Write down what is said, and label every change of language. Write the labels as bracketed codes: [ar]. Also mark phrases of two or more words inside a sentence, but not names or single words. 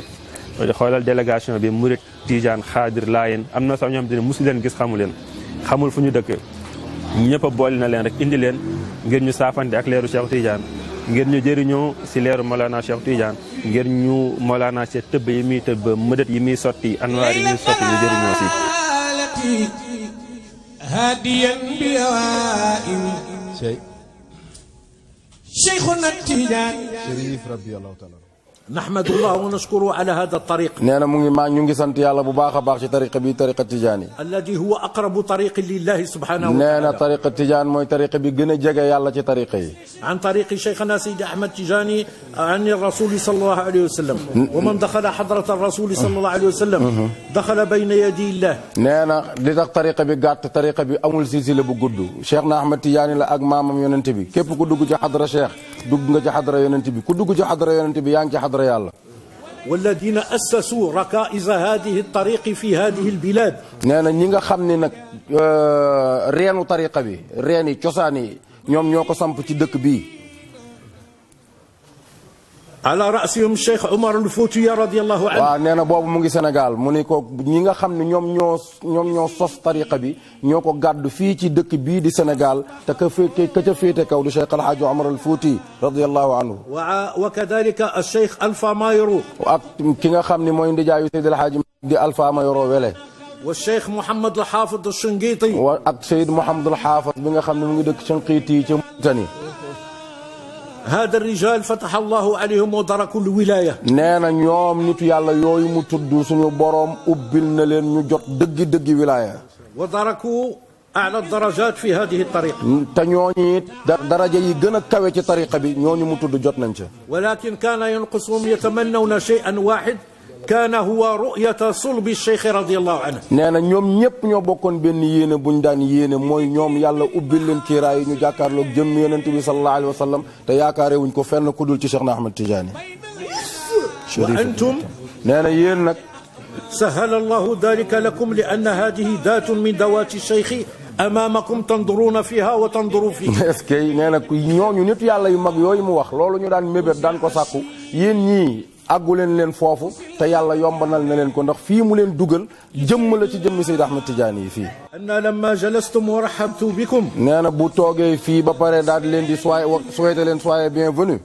[wo] xoolal délégation bi Murit Tijaan Xaadir Laayeen am na sax ñoom ne mosu leen gis xamu leen xamul fu ñu dëkk ñëpp a boole na leen rek indi leen ngir ñu saafante ak leeru Cheikh Tidiane ngir ñu jëriñoo si leeru Mawlana Cheikh Tidiane ngir ñu Mawlana si tëbb yi muy tëbb mëdët yi muy sotti anwaar yi muy sotti ñu jëriñoo si. [ar] هاديا بأوائل شيخنا التيجاني Chérif رضي الله تعالى نحمد الله ونشكره على هذا الطريق [wo] nee na mu ngi ñu ngi sant yàlla bu baax a baax ci tariqa bi tariqa Tidiane [ar] الذي هو أقرب طريق لله سبحانه [wo] nee na [ar] وتعالى [wo] tariqa Tidiane mooy tariqa bi gën a jege yàlla ci tariqa yi [ar] عن طريق شيخنا سيدي أحمد تيجاني عن الرسول صلى الله عليه وسلم ومن دخل حضرة الرسول صلى الله عليه وسلم دخل بين يدي الله [wo] nee na li tax tariqa bi gàtt tariqa bi amul silsila bu gudd Cheikh na Ahmed Tidiane la ak maamam yonent bi képp ku dugg ci xadra Cheikh dugg nga ci xadra yonent bi ku dugg ci xadra yonent bi yaa ngi ci xadra yàlla [ar] والذين أسسوا ركائز هذه الطريق في هذه البلاد [wo] nee na ñi nga xam ni nag reenu tariqa bi reen yi cosaan yi ñoom ñoo ko samp ci dëkk bii [ar] على رأسهم الشيخ عمر الفوتي رضي الله عنه [wo] waaw nee na boobu mu ngi Sénégal mu ni ko ñi nga xam ne ñoom ñoo sos tariqa bi ñoo ko gàddu fii ci dëkk bii di Sénégal te ka ca féete kaw di Cheikh Alhaaji Omar al Fouti [ar] رضي الله عنه وكذلك الشيخ ألفا مايرو [wo] ak ki nga xam ne mooy ndijaayu Seydi Alhaaji di Alpha Mayoro Wele [ar] والشيخ محمد الحافظ الشنقيطي [wo] ak Seyd Mouhamadul Haafaz bi nga xam ne mu ngi dëkk Shanqiiti ca Mauritanie [ar] هذا الرجال فتح الله عليهم ودركوا الولاية [wo] nee na ñoom nitu yàlla yooyu mu tudd suñu boroom ubbil na leen ñu jot dëggi wilaaya [ar] ودركوا أعلى الدرجات في هذه الطريقة [wo] te ñooñu it daraja yi gën a kawe ci tariqa bi ñooñu mu tudd jot nañ ca [ar] ولكن كان ينقصهم يتمنون شيئا واحد كان هو رؤية صلب الشيخ رضي الله عنه [wo] nee na ñoom ñëpp ñoo bokkoon benn yéene buñ daan yéene mooy ñoom yàlla ubbil leen kiiraay yi ñu jàkkaarloog jëm yonent bi [ar] صلى الله عليه وسلم [wo] te yaakaare wuñ ko fenn ku dul ci Cheikh na Ahmed Tidiane [ar] وأنتم [wo] nee na yéen nag [ar] سهل الله ذلك لكم لأن هذه ذات من ذوات الشيخ أمامكم تنظرون فيها وتنظروا فيها [fr] est-ce que [wo] nee na ñooñu nit yàlla yu mag yooyu mu wax loolu ñu daan mébét daan ko sàkku yéen ñii àgguleen leen foofu te yàlla yombanal na leen ko ndax fii mu leen dugal jëmm la ci jëmmi Seydi Ahmed Tidiane yi fii [ar] أن لما جلستم ورحبت بكم [wo] nee na bu toogee fii ba pare daal di leen di souhaiter leen [fr] soyez bienvenue